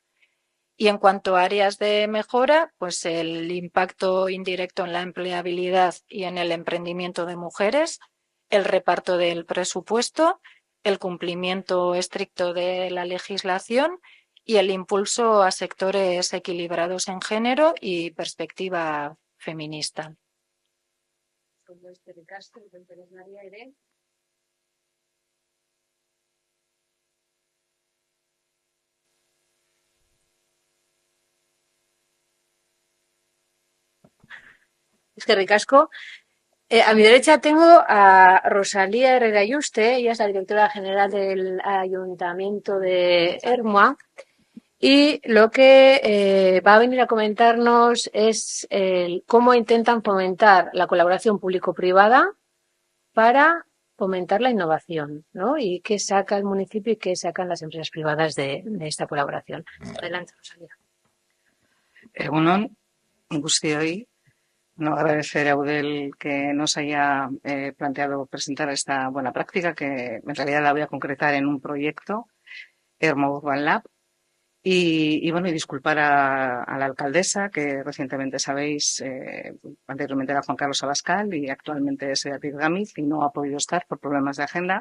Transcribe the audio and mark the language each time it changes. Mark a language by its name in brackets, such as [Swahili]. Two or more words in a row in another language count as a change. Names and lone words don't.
[Spanish] Y en cuanto a áreas de mejora, pues el impacto indirecto en la empleabilidad y en el emprendimiento de mujeres, el reparto del presupuesto, el cumplimiento estricto de la legislación y el impulso a sectores equilibrados en género y perspectiva feminista. [Basque] Eskerrik asko. [Spanish] A mi derecha tengo a Rosalía Herrera Yuste, ella es la directora general del Ayuntamiento de Ermua, y lo que va a venir a comentarnos es cómo intentan fomentar la colaboración público-privada para fomentar la innovación, ¿no? Y qué saca el municipio y qué sacan las empresas privadas de esta colaboración. Adelante, Rosalía. [Basque] Egunon, guztioi. [Spanish] No, agradecer a Eudel que nos haya planteado presentar esta buena práctica, que en realidad la voy a concretar en un proyecto, Ermua Urban Lab. Y bueno, y disculpar a la alcaldesa, que recientemente sabéis, anteriormente era Juan Carlos Abascal y actualmente es Beatriz Gámez y no ha podido estar por problemas de agenda.